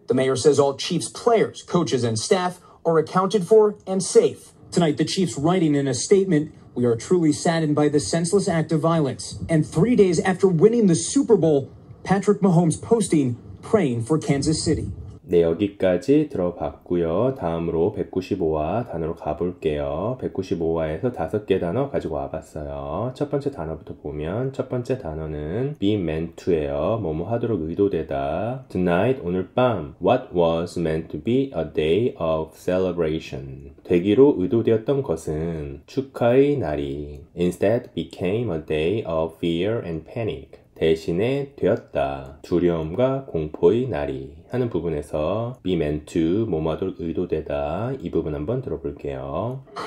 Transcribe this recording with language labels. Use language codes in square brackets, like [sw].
[en] The mayor says all Chiefs players, coaches, and staff are accounted for and safe. Tonight, the Chiefs writing in a statement, we are truly saddened by the senseless act of violence. And 3 days after winning the Super Bowl, Patrick Mahomes posting, praying for Kansas City. [ko] 네, 여기까지 들어봤고요. 다음으로 195화 단어로 가볼게요. 195화에서 5개 단어 가지고 와봤어요. 첫 번째 단어부터 보면 첫 번째 단어는 be meant to예요. 뭐뭐 하도록 의도되다. [en] Tonight, [ko] 오늘 밤 [en] What was meant to be a day of celebration. [ko] 되기로 의도되었던 것은 축하의 날이 [en] instead became a day of fear and panic. [ko] 대신에 되었다. 두려움과 공포의 날이 하는 부분에서 be meant to 뭐뭐하도록 의도되다. 이 부분 한번 들어볼게요.